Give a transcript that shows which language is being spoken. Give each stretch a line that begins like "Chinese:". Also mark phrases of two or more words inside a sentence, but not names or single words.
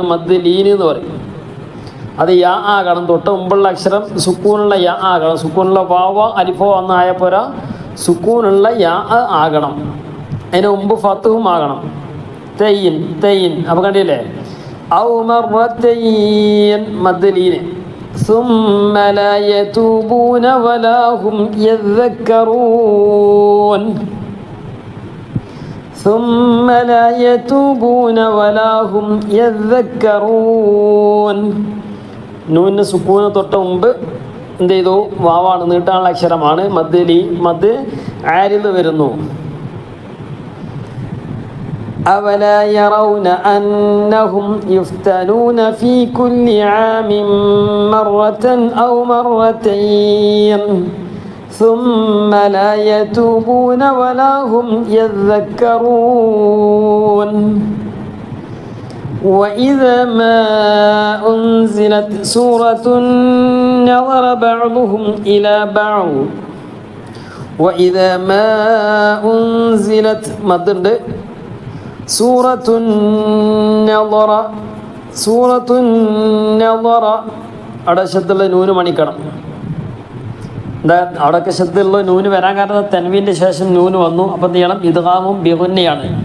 Arabic: مد لين
Malayalam: എന്ന് പറയും. അത് യാ ആകണം. തൊട്ട് മുമ്പുള്ള അക്ഷരം സുക്കൂനുള്ള യാ ആകണം. സുക്കൂനുള്ള വാവ അലിഫോ എന്നായ പോരാ, സുക്കൂനുള്ള യാ ആകണം. അതിന് മുമ്പ് ഫത്തും ആകണം. തെയ്യൻ തെയ്യൻ. അപ്പോൾ കണ്ടില്ലേ,
Arabic: أو مرتين مد لين. ثم لا يتوبون ولا هم يذكرون. ثم لا يتوبون ولا هم يذكرون.
Malayalam: നൂന് സുക്കൂന് തൊട്ട് മുമ്പ് എന്ത് ചെയ്തു? വാവാണ്, നീട്ടാനുള്ള അക്ഷരമാണ്.
Arabic: مد عارض
Malayalam: വരുന്നു.
Arabic: أولا يرون أنهم يفتنون في كل عام مرة أو مرتين ثم لا يتوبون ولا هم يذكرون. وإذا ما أنزلت سورة نظر بعضهم إلى بعض. وإذا ما أنزلت مدد سورةٌ نظر. سورةٌ نظر
Malayalam: അവിടെ ശബ്ദമുള്ള നൂന് മണിക്കണം. എന്താ അവിടെയൊക്കെ ശബ്ദമുള്ള നൂന് വരാൻ കാരണം തൻവീൻ്റെ ശേഷം നൂന് വന്നു. അപ്പം എന്ത് ചെയ്യണം?
Arabic: إدغام بغنة.